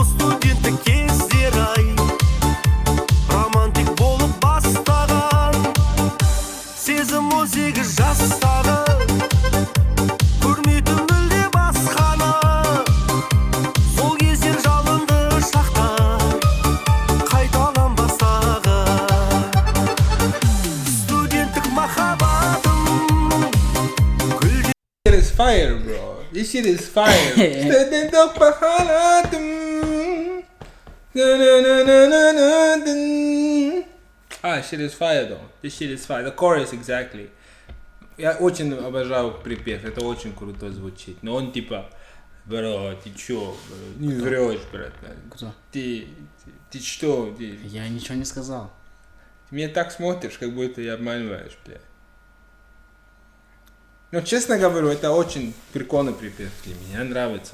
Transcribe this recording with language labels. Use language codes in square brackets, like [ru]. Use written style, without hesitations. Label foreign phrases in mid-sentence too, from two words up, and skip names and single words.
[kk] студенттік кездер ай романтик болып бастаған сезім 18 жастағы көрмейтін мүлде басқаны сол кездер жалынды шақтар қайталан бастағы студенттік махаббатым [en] This shit is fire, bro. This shit is fire. [kk] Студенток махаббатым. [en] Shit is fire, though. This shit is fire. The chorus, exactly. [ru] Я очень обожаю припев. Это очень круто звучит. Но он типа, бро, ты чё, бро? Не врешь, братан. Кто? Ты что? Ты Я ничего не сказал. меня так смотришь, как будто я обманываешь, бля. Ну, честно говорю, это очень прикольный припев для меня, нравится.